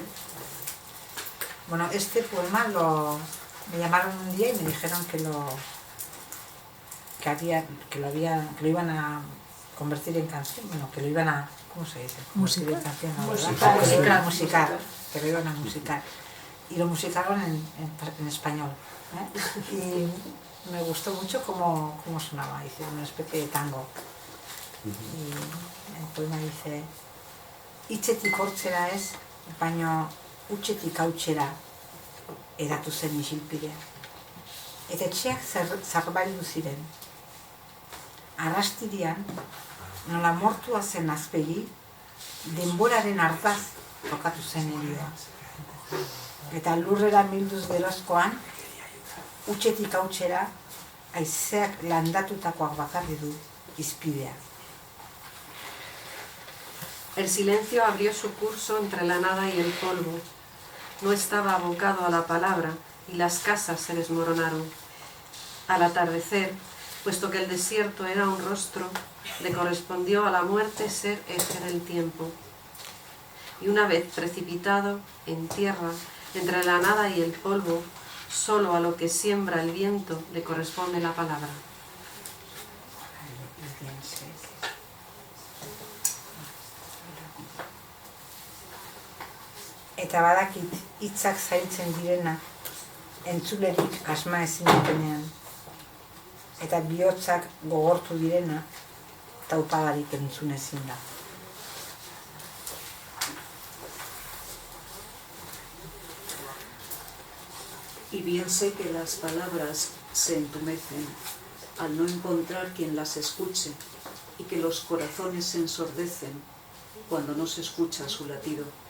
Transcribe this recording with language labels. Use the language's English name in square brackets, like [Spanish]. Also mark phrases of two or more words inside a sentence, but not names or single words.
[Spanish] Bueno, este poema me llamaron un día y me dijeron que lo iban a convertir en canción, bueno, que lo iban a, ¿cómo se dice? Convertir en canción, ¿no? Musical. Que lo iban a musicar, que lo iban a musicar. Y lo musicaron en español, ¿eh? Y me gustó mucho cómo sonaba, hice una especie de tango. Y el poema dice: [Basque] hitzetik hortzera ez, baino utzetik hautsera edatu zen isilpidea. Eta etxeak zarbaildu ziren. Arrastirian, nola mortua zen azpegi, denboraren hartaz tokatu zen herioa. Eta lurrera milduz gerozkoan, utzetik hautsera, haizeak landatutakoak bakarri du izpidea. [Spanish] El silencio abrió su curso entre la nada y el polvo. No estaba abocado a la palabra y las casas se desmoronaron. Al atardecer, puesto que el desierto era un rostro, le correspondió a la muerte ser eje del tiempo. Y una vez precipitado en tierra, entre la nada y el polvo, solo a lo que siembra el viento le corresponde la palabra. [Basque] Eta badakit hitzak zailtzen direna entzulerik asma ezin dutenean. Eta bihotzak gogortu direna taupagarik entzun ezin da. [Spanish] Y bien sé que las palabras se entumecen al no encontrar quien las escuche y que los corazones se ensordecen cuando no se escucha su latido.